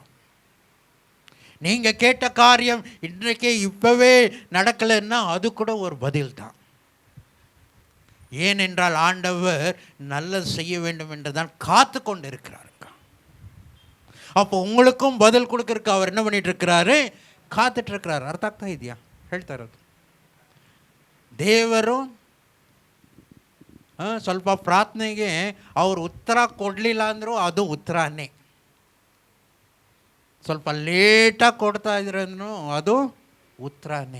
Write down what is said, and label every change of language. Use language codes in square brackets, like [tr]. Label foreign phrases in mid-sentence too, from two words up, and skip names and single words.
[ta] நீங்க கேட்ட காரியம் இன்றைக்கே இப்பவே நடக்கலைன்னா அது கூட ஒரு பதில் தான். ஏனென்றால் ஆண்டவர் நல்லது செய்ய வேண்டும் என்று தான் காத்து கொண்டு இருக்கிறார். அப்போ உங்களுக்கும் பதில் கொடுக்கறதுக்கு அவர் என்ன பண்ணிட்டு இருக்கிறாரு, ಕಾத்துட்டு இருக்கிறார். [kn] ಅರ್ಥ ಆಗ್ತಾ ಇದೆಯಾ ಹೇಳ್ತಾ ಇರೋದು? ದೇವರು ಸ್ವಲ್ಪ ಪ್ರಾರ್ಥನೆಗೆ ಅವರು ಉತ್ತರ ಕೊಡಲಿಲ್ಲ ಅಂದರೂ ಅದು ಉತ್ತರನೇ. ಸ್ವಲ್ಪ ಲೇಟಾಗಿ ಕೊಡ್ತಾ ಇದ್ರೂ ಅದು ಉತ್ತರನೇ.